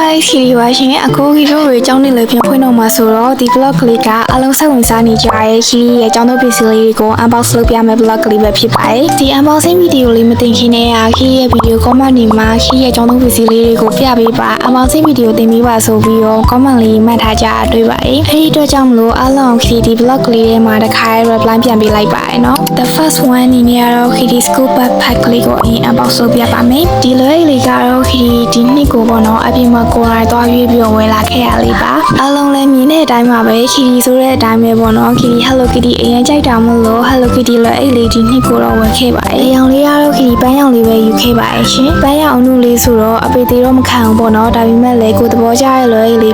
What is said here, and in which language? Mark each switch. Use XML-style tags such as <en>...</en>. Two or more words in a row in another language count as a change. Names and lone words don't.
<my>Kitty ပါရှင်အခုခီတို့တွေအကြောင်းနဲ့လည်းပြန်ဖွင့်တော့မှာဆိုတော့ဒီ blog ကလေးကအလုံးစိတ်ဝင်စားနေကြတဲ့ Kitty ရဲ့အကြောင်းတို့ပစ္စည်းလေးတွေကို unbox လုပ်ပြမယ့် blog ကလေးပဲဖြစ်ပါတယ်ဒီ</my> <en>unboxing video</en> <my>လေးမတင်ခင်နဲ့Kitty ရဲ့</my> <en>video comment</en> <my>တွေမှာ Kitty ရဲ့အကြောင်းတို့ပစ္စည်းလေးတွေကိုပြပေးပါ</my> <en>unboxing video</en> <my>တင်ပေးပါဆိုပြီးတော့ comment လေးမှတ်ထားကြတွေ့ပါတယ်အဲဒီအတွက်ကြောင့်မလို့အားလုံး Kitty ဒီ blog ကလေးထဲမှာတစ်ခါ reply ပြန်ပေးလိုက်ပါတယ်နော်</my> <en>the first one</en> <my>အနေနဲ့ကတော့ Kitty</my> <en>school backpack</en> <my>ကလေးကိုအရင် unbox လုပ်ပြပါမယ်ဒီလွယ်လေးကတော့ Kitty ဒီနှစ်ကိုပေါ့နော်အပြင်မှာကိုယ်တိုင်သွားရွေးပြီးတော့ဝယ်လာခဲ့ရလေးပါအားလုံးလည်းမြင်တဲ့အတိုင်းပါပဲ Kitty ဆိုတဲ့အတိုင်းပဲပေါ့နော် Kitty Hello Kitty အရင်ကြိုက်တာမလို့ Hello Kitty လည်းအဲ့လေးဒီနှစ်ကိုတော့ဝယ်ခဲ့ပါတယ်အရောင်လေးကတော့ Kitty ပန်းရောင်လေးပဲယူခဲ့ပါတယ်ရှင်ပန်းရောင်အနုလေးဆိုတော့အပေသေးတော့မခံဘူးပေါ့နော်ဒါပေမဲ့လည်းကိုသဘောကျရဲ့လွယ်လေး</my>